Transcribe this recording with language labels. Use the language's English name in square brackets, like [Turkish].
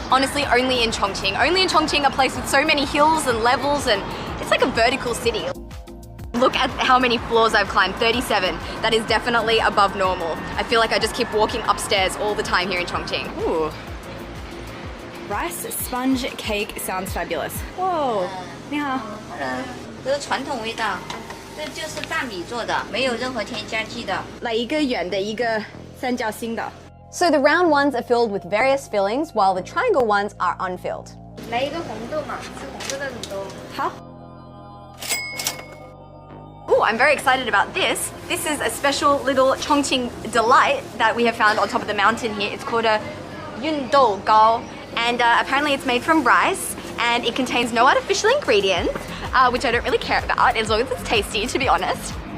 [English] Honestly, only in Chongqing. Only in Chongqing, a place with so many hills and levels, and it's like a vertical city. Look at how many floors I've climbed, 37. That is definitely above normal. I feel like I just keep walking upstairs all the time here in Chongqing. Ooh. Rice sponge cake sounds fabulous. [Chinese] Whoa, 你好。这是传统味道，这就是大米做的，没有任何添加剂的。来一个圆的，一个三角形的。 [English] So the round ones are filled with various fillings, while the triangle ones are unfilled. [Chinese] 来一个红豆嘛，吃红豆的卤豆。好。 [English] Oh, I'm very excited about this. This is a special little Chongqing delight that we have found on top of the mountain here. It's called a yun dou gao, and apparently it's made from rice, and it contains no artificial ingredients, which I don't really care about as long as it's tasty, to be honest.